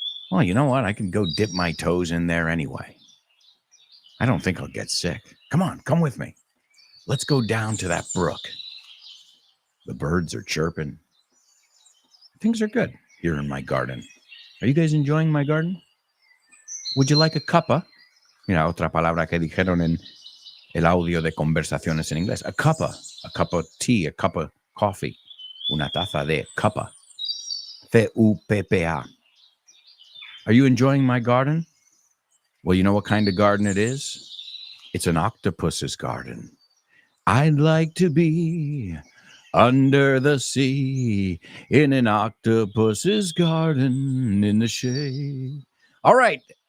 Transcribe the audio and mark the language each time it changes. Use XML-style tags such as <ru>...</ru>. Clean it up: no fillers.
<en>Well, you know what? I can go dip my toes in there anyway. I don't think I'll get sick. Come on, come with me. Let's go down to that brook. The birds are chirping. Things are good here in my garden. Are you guys enjoying my garden? Would you like a cuppa?</en> <es>Mira, otra palabra que dijeron en el audio de conversaciones en inglés.</es> <en>A cup of tea, a cup of coffee.</en> <es>Una taza de cuppa. C-U-P-P-A.</es> <en>Are you enjoying my garden? Well, you know what kind of garden it is? It's an octopus's garden. I'd like to be under the sea in an octopus's garden in the shade. All right.</en>